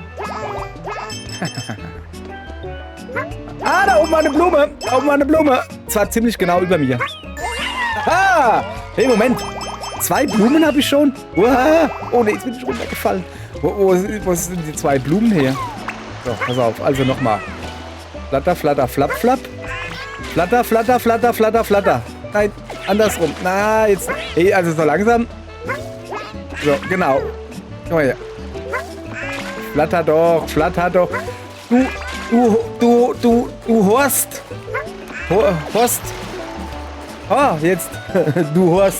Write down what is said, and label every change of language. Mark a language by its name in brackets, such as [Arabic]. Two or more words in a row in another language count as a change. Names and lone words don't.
[German] Da oben war eine Blume. Zwar ziemlich genau über mir. Ah! Hey, Moment. 2 Blumen habe ich schon. Uah. Oh, nee, jetzt bin ich runtergefallen. Wo sind die 2 Blumen her? So, pass auf. Also nochmal. Flatter, flatter, flapp, flapp. Flatter, flatter, flatter, flatter, flatter. Nein, andersrum. Na, jetzt... Hey, also so langsam. So, genau. Komm mal her. Flatter doch. Du Horst. Horst. Ah, jetzt. Du Horst.